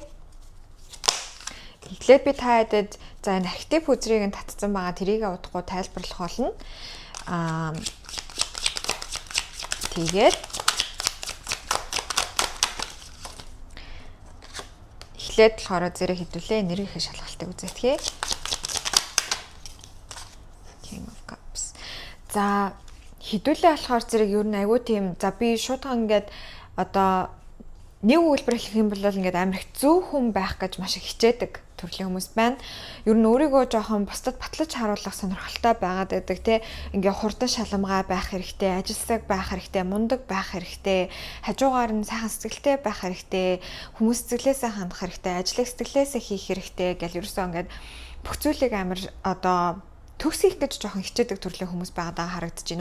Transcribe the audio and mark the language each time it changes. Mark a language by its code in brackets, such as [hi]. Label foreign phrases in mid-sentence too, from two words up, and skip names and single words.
[mn] Эхлээд би та хэдэд за энэ архетип үзрийг нь татсан байгаа тэрийг удахгүй тайлбарлах болно. Тэгээд эхлээд болохоор зэрэг хэдүүлээ энергийн шалгалтыг үзээдхээ. King of Cups. За хэдүүлээ болохоор зэрэг ер нь айгүй тийм за би шуудхан ингээд одоо нэг үйлбэр хэлэх юм бол ингээд амар их зөв хүн байх гэж маш их хичээдэг төрлийн хүмүүс байна. Ер нь өөрийгөө жоохон бусдад батлаж харуулах сонирхолтой байгаад байдаг те. Ингээ хурдан шаламгай байх хэрэгтэй, ажилсаг байх хэрэгтэй, мундаг байх хэрэгтэй, хажуугаар нь сайхан сэтгэлтэй байх хэрэгтэй, хүмүүс сэтгэлээсээ хандах хэрэгтэй, ажлыг сэтгэлээсээ хийх хэрэгтэй гэл ерөөсөө ингээд бүх зүйлийг амар одоо төгс хийх гэж жоохон хичээдэг төрлийн хүмүүс байгаадаа харагдаж байна.